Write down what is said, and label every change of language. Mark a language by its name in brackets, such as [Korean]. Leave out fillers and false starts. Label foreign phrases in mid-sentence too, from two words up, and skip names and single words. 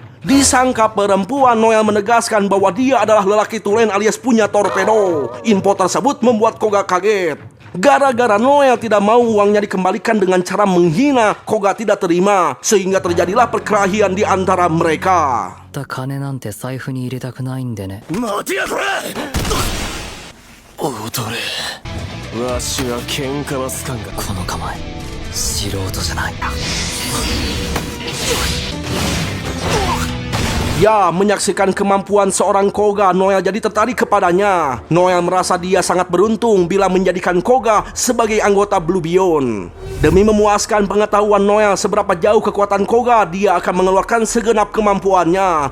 [Indonesian] Disangka perempuan, Noel menegaskan bahwa dia adalah lelaki tulen alias punya torpedo. Info tersebut membuat Koga kaget. Gara-gara Noel tidak mau uangnya dikembalikan dengan cara menghina, Koga tidak terima, sehingga terjadilah perkelahian di antara mereka. [Japanese] 金なんて財布に入れたくないんでね。待てやこれ踊れわしは喧嘩はすかんがこの構え素人じゃない。 [Indonesian] Ya, menyaksikan kemampuan seorang Koga, Noel jadi tertarik kepadanya. Noel merasa dia sangat beruntung bila menjadikan Koga sebagai anggota Blue Beyond. Demi memuaskan pengetahuan Noel seberapa jauh kekuatan Koga, dia akan mengeluarkan segenap kemampuannya.